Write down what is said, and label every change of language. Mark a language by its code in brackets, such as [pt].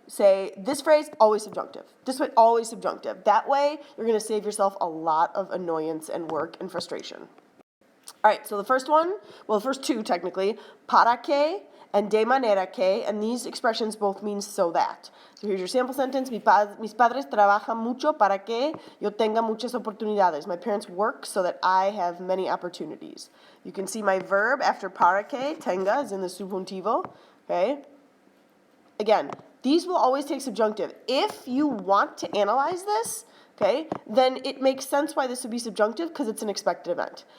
[en] Say, this phrase, always subjunctive. This way, always subjunctive. That way, you're going to save yourself a lot of annoyance and work and frustration. All right, so the first one, well, the first two technically, para que and de manera que, and these expressions both mean so that. So here's your sample sentence. [es] Mis padres trabajan mucho para que yo tenga muchas oportunidades. [en] My parents work so that I have many opportunities. You can see my verb after para que, tenga, is in the subjuntivo, okay? Again, these will always take subjunctive. If you want to analyze this, okay, then it makes sense why this would be subjunctive because it's an expected event.